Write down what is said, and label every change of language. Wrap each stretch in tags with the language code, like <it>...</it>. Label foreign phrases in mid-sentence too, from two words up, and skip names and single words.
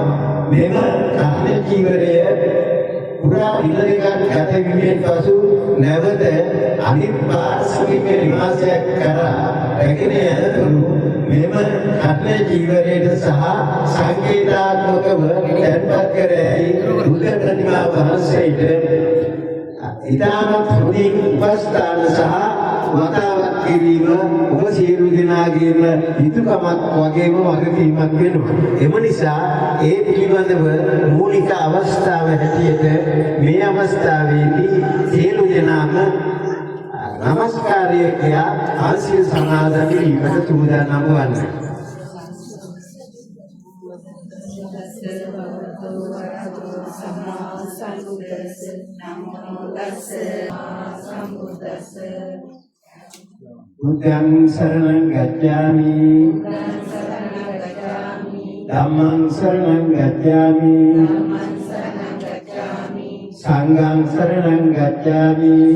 <si>මෙම කර්ණ ජීවරය පුරා ඉලදෙකක් ගත වීමෙන් පසු නැවත අනිත් පාර්ශ්වික නිවාසයක් කරා රැගෙන යනතුරු මෙම කර්ණ ජීවරයට සහ සංකේතාත්මකව තැන්පත් කර ඇති බුද්ධ ප්‍රතිමා වහන්සේට ඉතාමත් හොඳින් උපස්ථාන සහ වතාවත් කිරීම ඔබ සියලු දෙනාගේම යුතුයකමක් වගේම වගකීමක් වෙනවා. එම නිසා ඒ පිළිබඳව මූලික අවස්ථාව හැටියට මේ අවස්ථාවේදී සියලු දෙනාම නමස්කාරය කියා ආශිර්වාද සමාදන් වීමට සූදානම් වන්නේ.</si> <pi>Buddhang saranang gacchami Dhammang saranang gacchami Sanghang saranang gacchami</pi>